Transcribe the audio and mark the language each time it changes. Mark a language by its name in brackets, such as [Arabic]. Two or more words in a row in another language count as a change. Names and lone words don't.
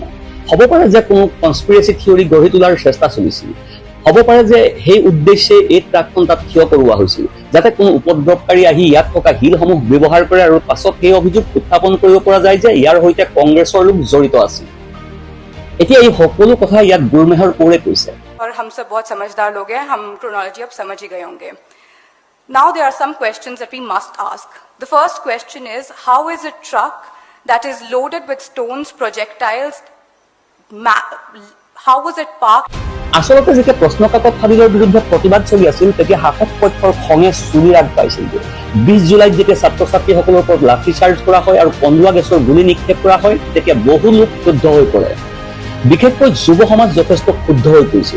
[Assamese] হ'ব পাৰে যে কোনো [English] conspiracy theory [Assamese] গঢ়ি তোলাৰ চেষ্টা চলিছিল। হ'ব পাৰে যে সেই উদ্দেশ্যে এই ট্ৰাকখন তাত থিয় কৰোৱা হৈছিল, যাতে কোনো উপদ্ৰৱকাৰী আহি ইয়াত থকা শিলসমূহ ব্যৱহাৰ কৰে আৰু পাছত সেই অভিযোগ উত্থাপন কৰিব পৰা যায় যে ইয়াৰ সৈতে কংগ্ৰেছৰ লোক জড়িত আছিল। এতিয়া এই সকলো কথা ইয়াত গুৰমেহৰ কোৰে কৈছে। [Hindi] और हम सब बहुत समझदार लोग हैं, हम क्रोनोलॉजी अब समझ ही गए होंगे। [English] Now there are some questions that we must ask. The first question is, how is a truck that is loaded with stones, projectiles, how was it parked? [Assamese] আচলতে যেতিয়া প্ৰশ্নকাকত ফাদিলৰ বিৰুদ্ধে প্ৰতিবাদ চলি আছিল তেতিয়া শাসক পক্ষৰ খঙে চুৰি ৰাগ পাইছিল। 20 জুলাইত যেতিয়া ছাত্ৰ ছাত্ৰীসকলৰ ওপৰত লাঠি চাৰ্জ কৰা হয় আৰু কন্দুৱা গেছৰ গুলী নিক্ষেপ কৰা হয় তেতিয়া বহু লোক ক্ষুব্ধ হৈ পৰে। বিশেষকৈ যুৱ সমাজ যথেষ্ট ক্ষুব্ধ হৈ পৰিছিল।